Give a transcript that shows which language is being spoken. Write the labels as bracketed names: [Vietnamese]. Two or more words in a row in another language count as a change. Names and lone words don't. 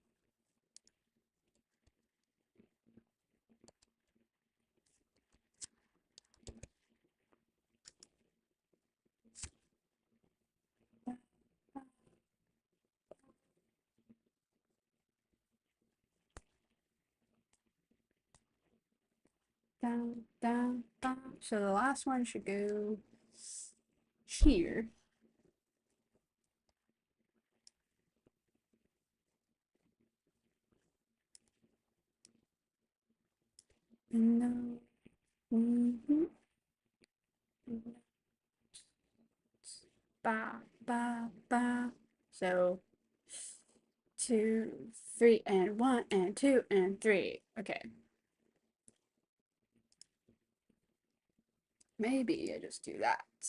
[English] Ba, ba, down, down, down. So the last one should go here. No. Mm-hmm. Ba, ba, ba. So 2, 3, and 1, and 2, and 3. Okay. Maybe I just do that.